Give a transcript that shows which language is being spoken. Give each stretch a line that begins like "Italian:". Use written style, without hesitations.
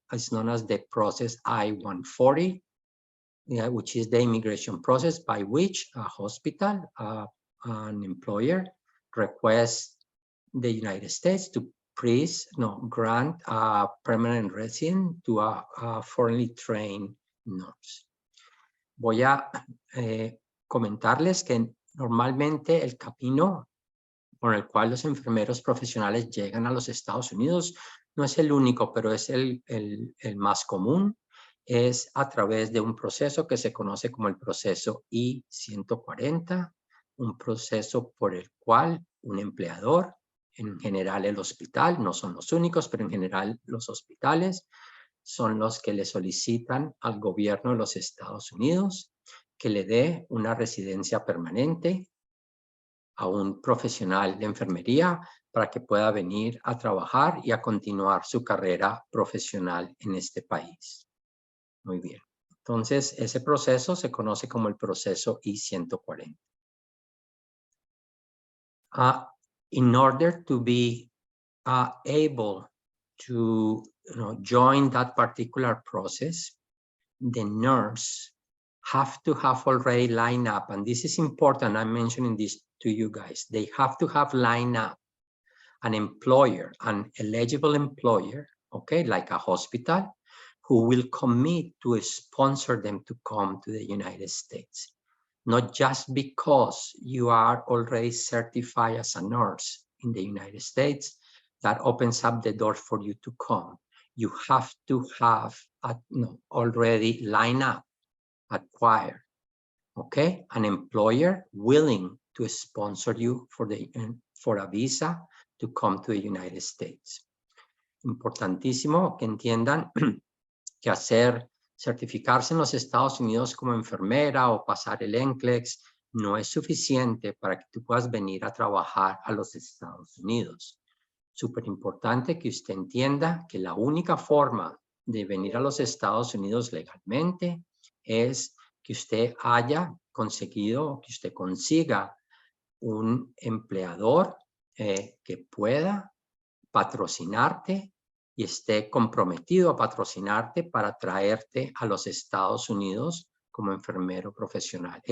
English: It's known as the process I-140, which is the immigration process by which a hospital, an employer, requests the United States to grant a permanent resident to a foreignly trained nurse.
Spanish: Voy a comentarles que normalmente el camino por el cual los enfermeros profesionales llegan a los Estados Unidos no es el único, pero es el más común. Es a través de un proceso que se conoce como el proceso I-140, un proceso por el cual un empleador, en general el hospital, no son los únicos, pero en general los hospitales, son los que le solicitan al gobierno de los Estados Unidos que le dé una residencia permanente a un profesional de enfermería para que pueda venir a trabajar y a continuar su carrera profesional en este país. Muy bien. Entonces, ese proceso se conoce como el proceso I-140.
English: In order to be able to join that particular process, the nurse have to have already lined up, and this is important, I'm mentioning this to you guys, they have to have lined up an employer, an eligible employer, okay, like a hospital, who will commit to sponsor them to come to the United States. Not just because you are already certified as a nurse in the United States, that opens up the door for you to come. You have to have already lined up, acquired, okay, an employer willing to sponsor you for a visa to come to the United States.
Spanish: Importantísimo que entiendan que certificarse en los Estados Unidos como enfermera o pasar el NCLEX no es suficiente para que tú puedas venir a trabajar a los Estados Unidos. Súper importante que usted entienda que la única forma de venir a los Estados Unidos legalmente es que usted haya conseguido, que usted consiga un empleador que pueda patrocinarte y esté comprometido a patrocinarte para traerte a los Estados Unidos como enfermero profesional.